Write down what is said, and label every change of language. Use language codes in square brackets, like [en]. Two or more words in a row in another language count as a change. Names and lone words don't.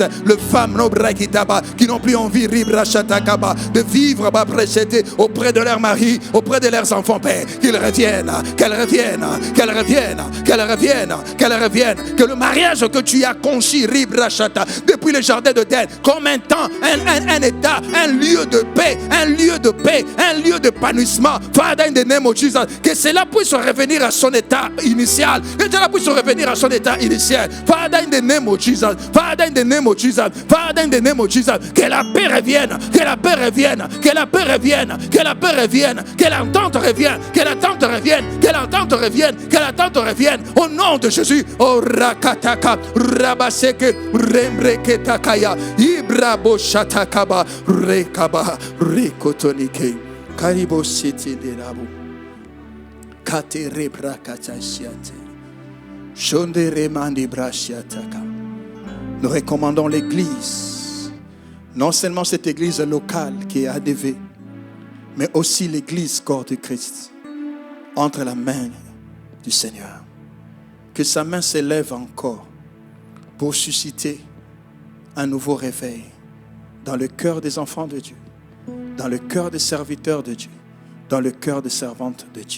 [fr] Les femmes qui n'ont plus envie Ribrashatakaba, de vivre auprès de leur mari, auprès de leurs enfants, Père, qu'ils reviennent, qu'elles reviennent, qu'elles reviennent, qu'elles reviennent, qu'elles reviennent, que le mariage que tu as conçu Ribrashata depuis le jardin d'Éden comme un temps, un état, un lieu de paix, un lieu de paix, un lieu d'épanouissement. [en] Father, in the name of Jesus, [fr] que cela puisse revenir à son état initial, que cela puisse revenir à son état initial. [en] Father, in the name of Jesus, Father, in the name of Jesus, Father, in the name of Jesus, [fr] que la paix revienne, que la paix revienne, que la paix revienne, que la paix revienne, que l'entente revienne, que l'entente revienne, que l'entente revienne, que l'entente revienne, au nom de Jésus. Oh rakataka, rabaseke, rembreketakaya, ibrabo shatakaba, rekaba, rekotonike, karibo siti de rabu, kate rebrakatasiate, shonde remandi brashiataka. Nous recommandons l'église, non seulement cette église locale qui est ADV, mais aussi l'église corps de Christ, entre la main du Seigneur. Que sa main s'élève encore pour susciter un nouveau réveil dans le cœur des enfants de Dieu, dans le cœur des serviteurs de Dieu, dans le cœur des servantes de Dieu.